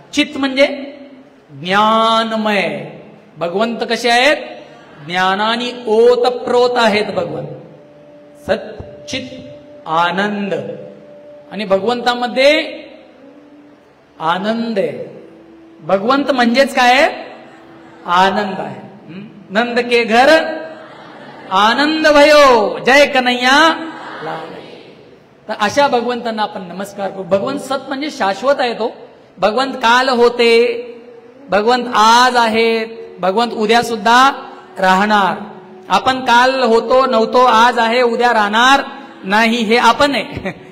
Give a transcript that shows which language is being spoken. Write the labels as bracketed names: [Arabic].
[Marathi] चित म्हणजे ज्ञानमय. भगवंत कसे आहेत, ज्ञानानी ओतप्रोत आहेत भगवंत. सत, चित, आनंद. आणि भगवंतामध्ये आनंद आहे. भगवंत म्हणजेच काय आहे, आनंद आहे. [Hindi] नंद के घर आनंद भयो, जय कन्हैया लाल. [Marathi] तर अशा भगवंतांना आपण नमस्कार करू. भगवंत सत म्हणजे शाश्वत आहे. तो भगवंत काल होते, भगवंत आज आहेत, भगवंत उद्या सुद्धा राहणार. आपण काल होतो नव्हतो, आज आहे, उद्या राहणार नाही, हे आपण आहे.